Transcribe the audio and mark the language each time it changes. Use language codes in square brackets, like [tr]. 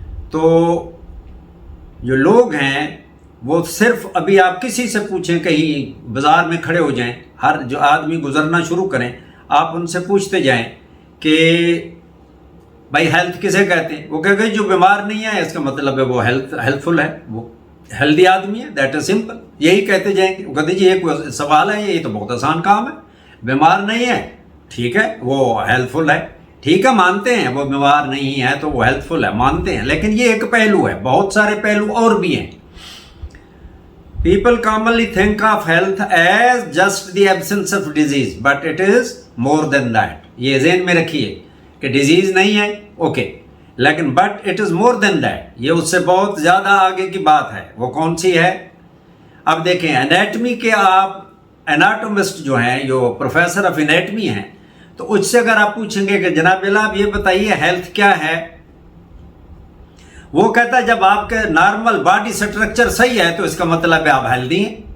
[ur] تو جو لوگ ہیں وہ صرف ابھی آپ کسی سے پوچھیں, کہیں بازار میں کھڑے ہو جائیں, ہر جو آدمی گزرنا شروع کریں, آپ ان سے پوچھتے جائیں کہ بھائی ہیلتھ کسے کہتے ہیں, وہ کہے گا جو بیمار نہیں ہے اس کا مطلب ہے وہ ہیلتھ فل ہے, وہ ہیلدی آدمی ہے, [en] That is simple. [ur] یہی کہتے جائیں گے. وہ کہتے جی ایک سوال ہے, یہ تو بہت آسان کام ہے, بیمار نہیں ہے ٹھیک ہے وہ ہیلتھ فل ہے. ٹھیک ہے مانتے ہیں وہ بیمار نہیں ہے تو وہ ہیلتھ فل ہے, مانتے ہیں, لیکن یہ ایک پہلو ہے, بہت سارے پہلو اور بھی ہیں. [en] People commonly think of health as just the absence of disease, but it is more than that. [ur] یہ ذہن میں رکھیے کہ ڈیزیز نہیں ہے, اوکے, لیکن [en] but it is more than that, [ur] یہ اس سے بہت زیادہ آگے کی بات ہے. وہ کون سی ہے؟ اب دیکھیں, انیٹمی کے آپ اناٹومسٹ جو ہیں, جو پروفیسر آف انیٹمی ہیں, تو اس سے اگر آپ پوچھیں گے کہ جناب آپ یہ بتائیے ہیلتھ کیا ہے, وہ کہتا ہے جب آپ کے نارمل باڈی سٹرکچر صحیح ہے تو اس کا مطلب ہے آپ ہیلدی ہیں.